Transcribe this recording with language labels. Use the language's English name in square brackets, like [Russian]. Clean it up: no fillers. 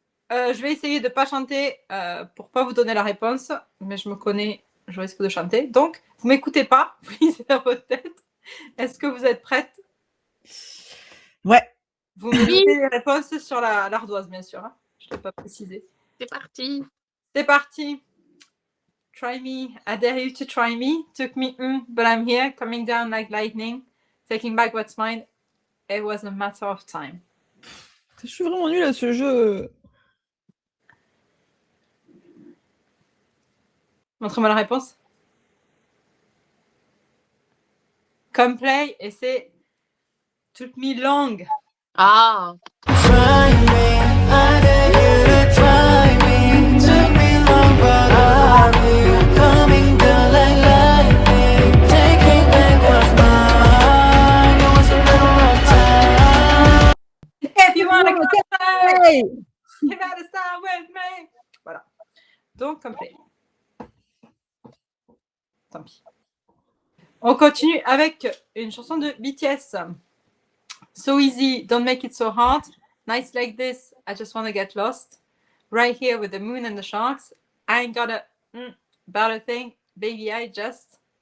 [French] Je vais essayer de ne pas chanter pour ne pas vous donner la réponse, mais je me connais, je risque de chanter. Donc, vous ne m'écoutez pas, vous lisez dans votre tête. Est-ce que vous êtes prête? Ouais. Vous me mettez les réponses sur l'ardoise, bien sûr. Hein. Je ne l'ai pas précisé. C'est parti. C'est parti. [English] Try me. I dare you to try me. Took me, but I'm here. Coming down like lightning. Taking back what's mine, it was a matter of time. [French] Je suis vraiment nulle à ce jeu. Montre-moi la réponse. Come play, et c'est Took me long. Ah, [English] Try me, I dare you to try me. Took me long, but I'll be coming down like lightning. Taking back what's mine. It was a matter of time. If you wanna come play, Hey. you gotta start with me. [French] Voilà. Donc, [English] Come play. [French] Tant pis. On continue avec une chanson de BTS. [English] So easy, don't make it so hard. Nights like this, I just wanna get lost. Right here with the moon and the sharks. I ain't got a about a thing, baby, I just.